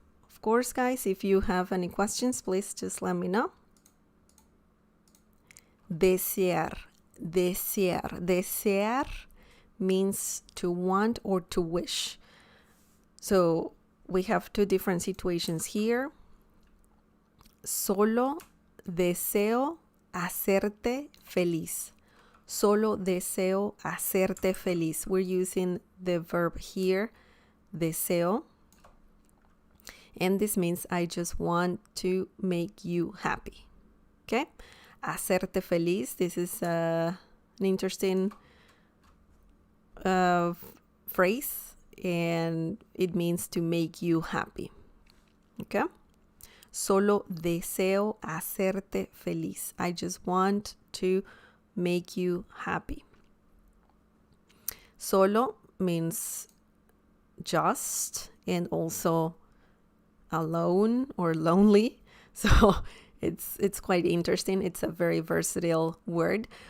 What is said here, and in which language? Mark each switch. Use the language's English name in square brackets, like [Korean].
[English] Of course, guys, if you have any questions, please just let me know. Desear. Desear means to want or to wish. So we have 2 different situations here. [Spanish] Solo deseo hacerte feliz. Solo deseo hacerte feliz. [English] We're using the verb here, deseo. And this means I just want to make you happy. Okay? [Spanish] Hacerte feliz. [English] This is an interesting phrase. and it means to make you happy. Okay? [Spanish] Solo deseo hacerte feliz. [English] I just want to make you happy. Solo means just and also alone or lonely. So it's quite interesting. It's a very versatile word.